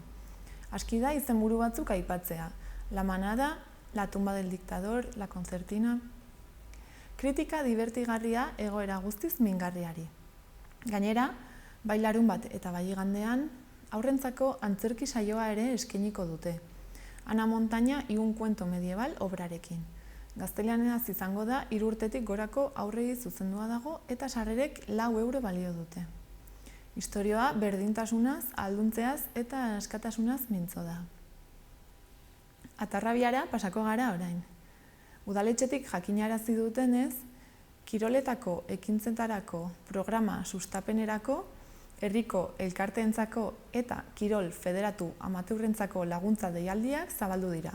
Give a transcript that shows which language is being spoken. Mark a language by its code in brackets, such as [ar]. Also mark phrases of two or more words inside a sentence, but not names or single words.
[eu] Aski da izenburu batzuk aipatzea, La Manada, La tumba del dictador, La concertina. Kritika divertigarria egoera guztiz mingarriari. Gainera, bai larunbat eta bai igandean, haurrentzako antzerki saioa ere eskainiko dute. Ana Montaña y un cuento medieval obrarekin. Gaztelaniaz izango da 3 urtetik gorako haurrei zuzendua dago eta sarrerek 4 euro balio dute. Istorioa berdintasunaz, alduntzeaz eta askatasunaz mintzo da. Atarrabiara pasako gara orain. Udaletxetik jakinarazi dutenez, kiroletako ekintzetarako programa sustapenerako, herriko elkarteentzako eta kirol federatu amateurrentzako laguntza deialdiak zabaldu dira.